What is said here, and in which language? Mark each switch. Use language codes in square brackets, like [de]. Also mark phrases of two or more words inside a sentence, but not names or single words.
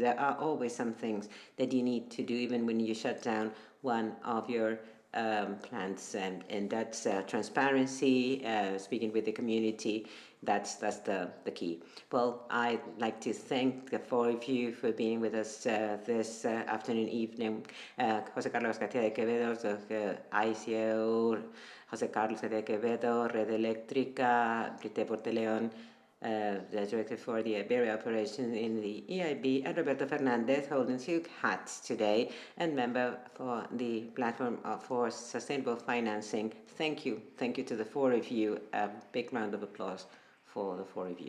[en] There are always some things that you need to do, even when you shut down one of your plants, and that's transparency, speaking with the community. That's the key. Well, I'd like to thank the four of you for being with us this afternoon, evening. José Carlos García de Quevedo, ICO, José Carlos García de Quevedo, Red Eléctrica, Brite Porteleón, the director for the Iberia operation in the EIB, and Roberto Fernandez, holding two hats today, and member for the platform for sustainable financing. Thank you to the four of you. A big round of applause for the four of you.